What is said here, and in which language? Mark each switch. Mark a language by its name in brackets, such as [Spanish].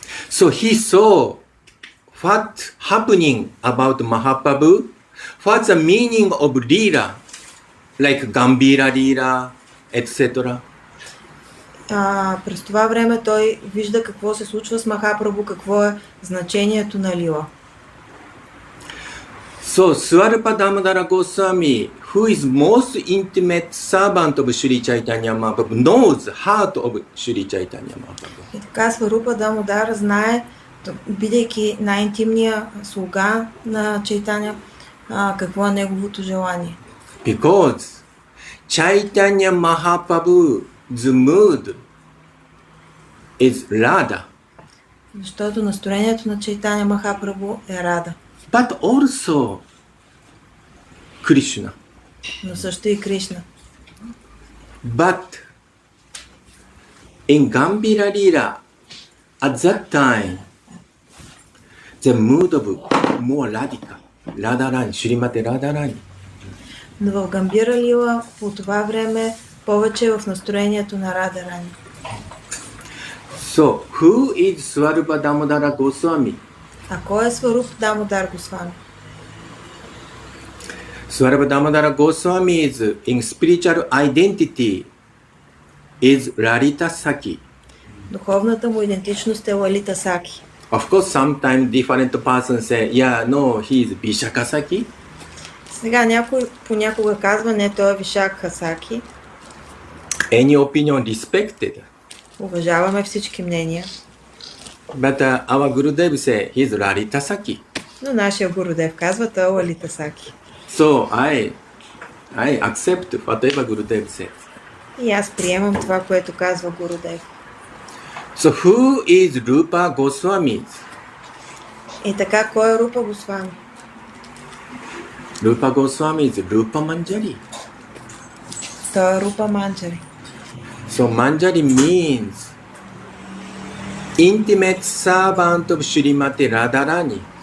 [English] So he saw what happening about Mahaprabhu, what's the meaning of Leela, like Gambhira Leela, etc. [Bulgarian] През това време той вижда какво се случва с Махапрабху, какво е значението на Лила. [English] So Swarupa Damodara Goswami, who is most intimate servant of Sri Chaitanya Mahaprabhu, knows the heart of Sri Chaitanya Mahaprabhu. [Bulgarian] И така Сварупа Дамодара знае, бидейки най-интимния слуга на Чайтаня, какво е неговото желание. [English] Because Chaitanya Mahaprabhu's mood is Radha, [Bulgarian] Защото настроението на Чайтаня Махапрабху е Рада, [English] but also Krishna. [Bulgarian] но също и Кришна. [English] But in Gambhira Leela, at that time, the mood of more Radhika, Radharani, Srimati Radharani. [Bulgarian] Но в Гамбира Лила по това време повече е в настроението на Рада Рани. [English] So, who is Swarupa Damodara Goswami? [Bulgarian] А кой е Сваруп Дамодар Госвами? [English] Swarupa Damodara Goswami is in spiritual identity is Lalita Saki. [Bulgarian] Духовната му идентичност е Лалита Саки. [English] Of course, sometimes different persons say, yeah, no, he is Vishaka Saki. [Bulgarian] Сега някой понякога казва, не, той е Вишак Хасаки. [English] Any opinion respected. [Bulgarian] Уважаваме всички мнения. [English] But our Gurudev say, he is Lalita Saki. [Bulgarian] Но нашия Гурудев казва, той е Лалита Саки. [English] So, I accept whatever Gurudev says. [Bulgarian] И аз приемам това, което казва Гурудев. [English] So, who is Rupa Goswami? [Bulgarian] И така, кой е Рупа Госвами? [English] Rupa Goswami is Rupa Manjari. [Bulgarian] Той е Рупа Манджари. [English] So Manjari means intimate servant of Srimati Radharani.